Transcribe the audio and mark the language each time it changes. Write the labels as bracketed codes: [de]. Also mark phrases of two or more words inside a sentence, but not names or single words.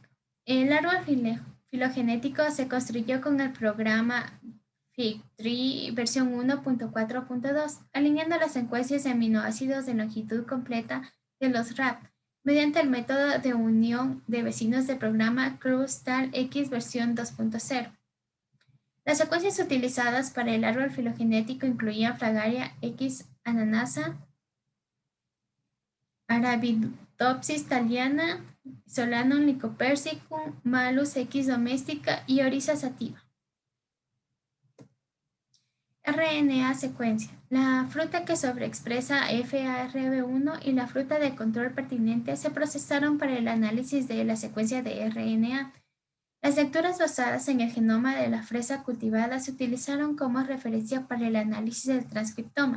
[es] El árbol filogenético se construyó con el programa FigTree versión 1.4.2, alineando las secuencias de aminoácidos de longitud completa de los RAP, mediante el método de unión de vecinos del programa CRUSTAL-X versión 2.0. Las secuencias utilizadas para el árbol filogenético incluían Fragaria X ananasa, Arabidopsis thaliana, Solanum lycopersicum, Malus X domestica y Oryza sativa. RNA secuencia. La fruta que sobreexpresa FARB1 y la fruta de control pertinente se procesaron para el análisis de la secuencia de RNA. Las lecturas basadas en el genoma de la fresa cultivada se utilizaron como referencia para el análisis del transcriptoma.